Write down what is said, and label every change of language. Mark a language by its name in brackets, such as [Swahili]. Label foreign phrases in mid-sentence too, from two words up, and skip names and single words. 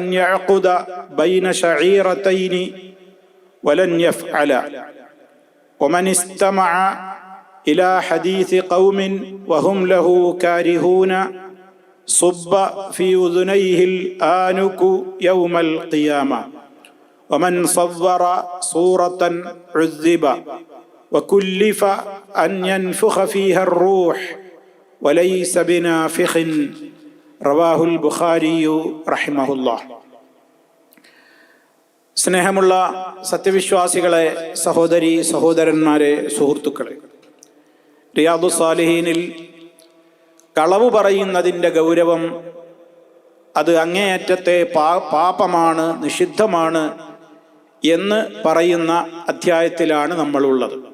[Arabic] يعقد بين شعيرتين ولن يفعل، ومن استمع إلى حديث قوم وهم له كارهون صب في أذنيه الآنك يوم القيامة، ومن صور صورة عذب، وكلف أن ينفخ فيها الروح وليس بنافخ. رواه البخاري رحمه الله. [Malayalam] സ്നേഹമുള്ള സത്യവിശ്വാസികളെ, സഹോദരി സഹോദരന്മാരെ, സുഹൃത്തുക്കളെ, റിയാദു സാലിഹീനിൽ കളവ് പറയുന്നതിൻ്റെ ഗൗരവം, അത് അങ്ങേയറ്റത്തെ പാപമാണ്, നിഷിദ്ധമാണ് എന്ന് പറയുന്ന അധ്യായത്തിലാണ് നമ്മളുള്ളത്.